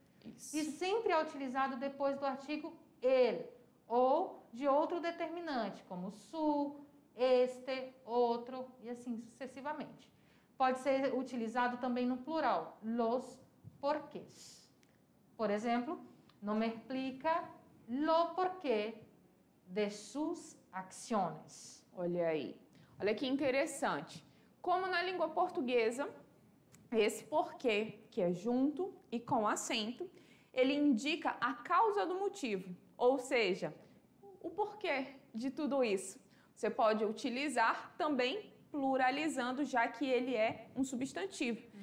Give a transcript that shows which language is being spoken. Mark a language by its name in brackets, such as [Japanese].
[Portuguese] Isso. E sempre é utilizado depois do artigo ele ou de outro determinante, como su, este, outro e assim sucessivamente. Pode ser utilizado também no plural, [Spanish] los porqués. Por exemplo, no me explica lo porqué de sus acciones. [Portuguese] Olha aí. Olha que interessante. Como na língua portuguesa, esse porquê, que é junto e com acento, ele indica a causa do motivo, ou seja, o porquê de tudo isso. Você pode utilizar também pluralizando, já que ele é um substantivo.